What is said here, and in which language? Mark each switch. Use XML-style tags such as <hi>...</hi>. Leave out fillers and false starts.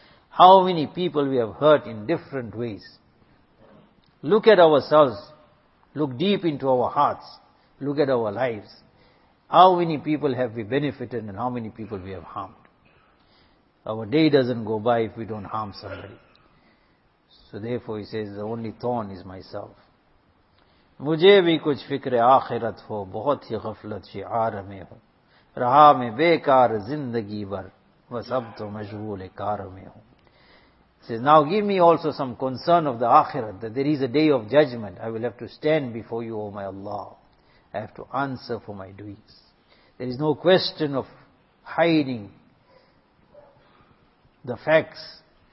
<en>How many people we have hurt in different ways. Look at ourselves. Look deep into our hearts. Look at our lives. How many people have we benefited and how many people we have harmed. Our day doesn't go by if we don't harm somebody. So therefore he says, the only thorn is myself.</en> <ur>مجھے بھی کچھ فکر آخرت ہو، بہت ہی غفلت شعار میں ہوں، رہا میں بے کار زندگی بھر، بس اب تو مشغول کار میں ہوں.</ur> <en>He says, now give me also some concern of the آخرت, that there is a day of judgment. I will have to stand before you, O my Allah. I have to answer for my doings. There is no question of hiding the facts.</en>